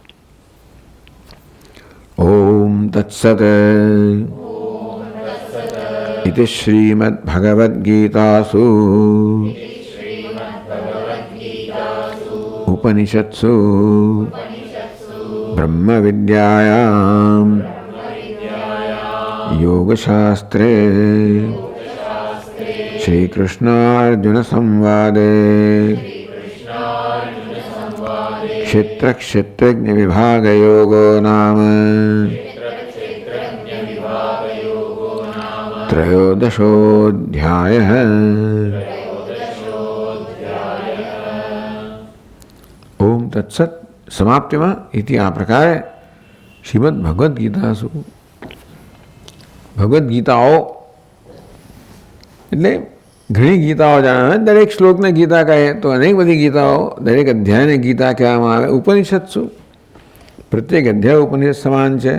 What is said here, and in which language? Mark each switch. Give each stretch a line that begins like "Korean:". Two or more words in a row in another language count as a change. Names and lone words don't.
Sanskrit: ओम तत्सत इति श्रीमद् भगवद् गीतासु उपनिषत्सु ब्रह्म विद्यायाम योगशास्त्रे श्री कृष्णार्जुन संवादे क्षेत्र क्षेत्रज्ञ विभाग योगो नाम त्रयोदशोऽध्यायः। ओम तत्सत्
Gujarati: समाप्तिમાં इति આ પ્રકારે
Sanskrit: श्रीमद भगवद् गीतासु
Gujarati: ભગવદ્ ગીતાઓ એટલે ઘણી ગીતાઓ જાણે દરેક શ્લોકને ગીતા કહે તો અનેક બધી ગીતાઓ દરેક અધ્યાયને ગીતા કહેવામાં આવે. ઉપનિષદ શું પ્રત્યેક અધ્યાય ઉપનિષદ સમાન છે.